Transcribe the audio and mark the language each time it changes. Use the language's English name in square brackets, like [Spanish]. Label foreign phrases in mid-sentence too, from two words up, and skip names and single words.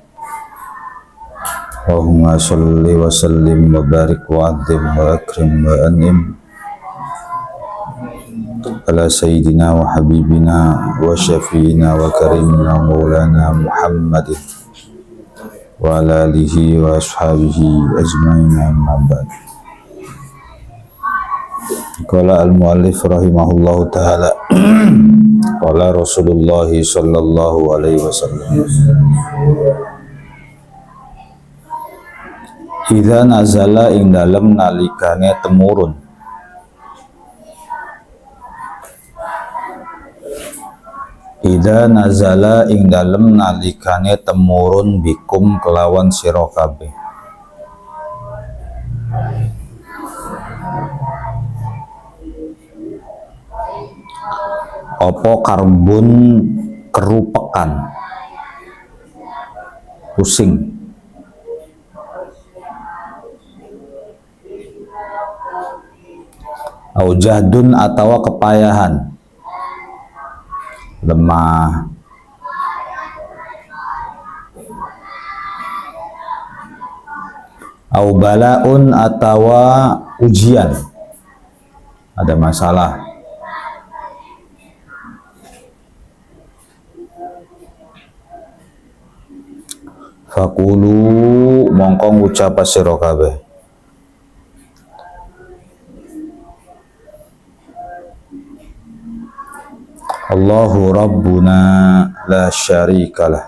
[Arabic] اللهم صل وسلم وبارك وعظم وأكرم وأنعم على سيدنا وحبيبنا وشفيعنا وكريمنا مولانا محمد وعلى آله وأصحابه أجمعين، أما بعد. قال المؤلف رحمه الله تعالى قال رسول الله صلى الله عليه وسلم, إذا نزل [Javanese] ing dalem nalikane temurun, [Arabic] إذا نزل [Javanese] ing dalem nalikane temurun bikum kelawan sira kabeh, apa karbun kerupekan, pusing, [Arabic] أو جهد [Javanese] atawa kepayahan, lemah, [Arabic] أو بلاء [Javanese] atawa ujian, [Indonesian] ada masalah, [Javanese] fakulu mongkong ucapa sira kabeh, [Arabic] الله ربنا لا شريك له.